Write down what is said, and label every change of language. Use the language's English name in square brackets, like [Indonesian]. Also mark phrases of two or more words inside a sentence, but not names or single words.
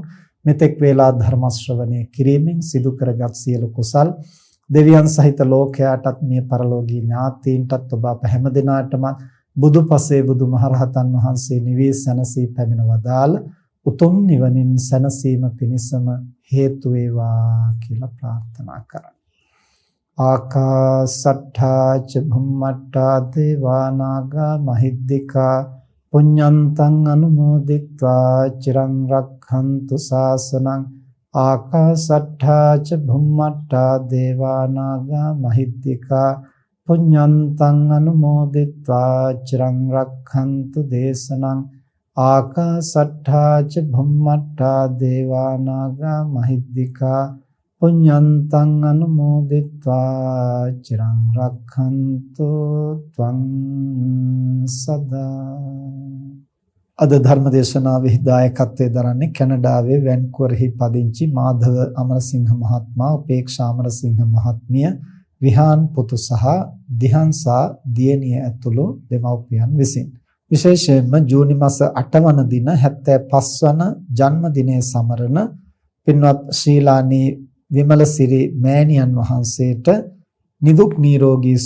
[Sinhala] මෙතෙක් වේලා ධර්ම ශ්‍රවණය කිරීමෙන් සිදු කරගත් සියලු කුසල් දෙවියන් සහිත ලෝකයාටත් මේ පරලෝකීය ඥාතීන්ටත් ඔබ අප හැම දිනාටම බුදුපසේ බුදුමහරහතන් වහන්සේ නිවී සැනසී පැමිණ වදාළ උතුම් නිවනින් සැනසීම පිණිසම හේතු වේවා කියලා ප්‍රාර්ථනා කරමු. [Pali] ආකාසට්ඨා ච භුම්මට්ඨා දේවා නාග මහිද්దికා පුඤ්ඤන්තං අනුමෝදිත්වා චිරං රක්ඛන්තු ශාසනං. ආකාසට්ඨා ච භුම්මට්ඨා දේවා නාග මහිද්దికා පුඤ්ඤන්තං අනුමෝදිත්වා චිරං රක්ඛන්තු දේශනං. ආකාසට්ඨා ච භුම්මට්ඨා දේවා නාග මහිද්దికා පුඤ්ඤන්තං අනුමෝදිත්වා චිරං රක්ඛන්තු ත්වං සදා. [Sinhala] අද ධර්ම දේශනාවේ දායකත්වයෙන් දරන්නේ කැනඩාවේ වැන්කුවර්හි පදිංචි මාධව අමරසිංහ මහත්මයා, උපේක්ෂා අමරසිංහ මහත්මිය, විහාන් පුතු සහ දිහංසා දියණිය ඇතුළු දෙමව්පියන් විසින්. විශේෂයෙන්ම ජූනි මාස 8 වන දින 75 වන ජන්මදිනයේ සමරන පින්වත් ශ්‍රීලානී විමලසිරි මෑණියන් වහන්සේට නිදුක් නිරෝගී